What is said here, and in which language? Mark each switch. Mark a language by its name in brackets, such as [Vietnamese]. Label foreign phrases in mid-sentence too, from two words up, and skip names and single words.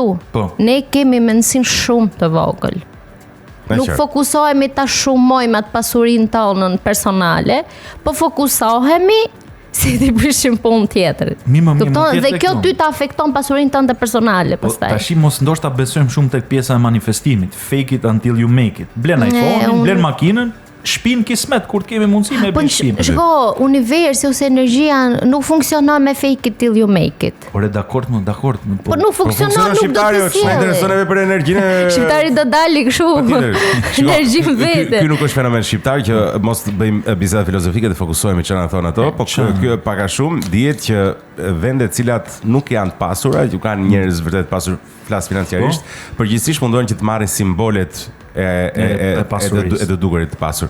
[Albanian] Ne kemi mendsinë shumë të vogël. Nuk fokusohemi ta shumojmë atë pasurinë tonën personale, po fokusohemi si ti bëshim punë tjetër. Dhe kjo ty të afekton pasurinë tënde personale pastaj. Tash mos ndoshta besojmë shumë tek pjesa e manifestimit. [English] Fake it until you make it. [Albanian] Blen iPhone-in, blen makinën, shpin kismet kur të kemi mundësi me bërë shpin. Shko, universi ose energjia nuk funksionon me [English] fake it till you make it. [Albanian] Ore, dakord. Po nuk funksionon, nuk do të sjellë. Intereson edhe për energjinë. Shqiptari do dali kështu. Energjinë vete. Ky nuk është fenomen shqiptar që mos bëjmë bizada filozofike të fokusohemi çfarë na thon ato, po kjo pak a shumë dihet që vendet cilat nuk janë të pasura, që kanë njerëz vërtet pasur flas financiarisht, përgjithsisht mundohen që të marrin simbolet e të dukurit të pasur.